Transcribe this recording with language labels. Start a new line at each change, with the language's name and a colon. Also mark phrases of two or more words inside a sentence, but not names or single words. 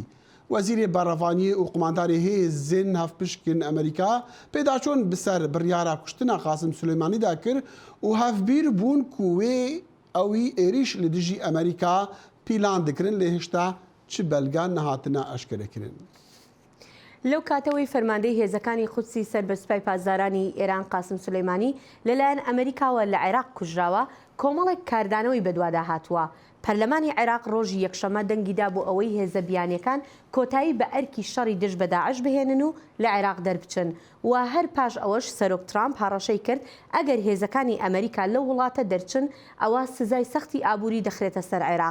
Kurdish: وەزیرê Berevaniyê û qomandarê hêzên hevpişkên Amerîka pêdaçûn bi ser biryara kuştina Qasim Sulêmanî de kir û hevbîr bûn ku wê ewî êrîş li dijî Amerîka pîlan dikirin lê hişta çi belge nehatine eşkerekirin.
Central Kurdish: لەو کاتەوەی فەرماندەی هێزەکانی قودسی سەر بە سوپای پازدارانی ئێران قاسم سولەیمانی لەلایەن ئەمریکاوە لە عێراق کوژراوە کۆمەڵێک کاردانەوەی بەدوادا هاتووە. پەرلەمانی عێراق ڕۆژی یەکشەمە دەنگیدا بۆ ئەوەی هێزە بیانیەکان کۆتایی بە ئەرکی شەڕی دژ بە داعش بهێنن و لە عێراق دەربچن و هەر پاش ئەوەش سەرۆک ترامپ هەڕەشەی کرد ئەگەر هێزەکانی ئەمریکا لەو وڵاتە دەرچن ئەوە سزای سەختی ئابووری دەخرێتە سەر عێراق.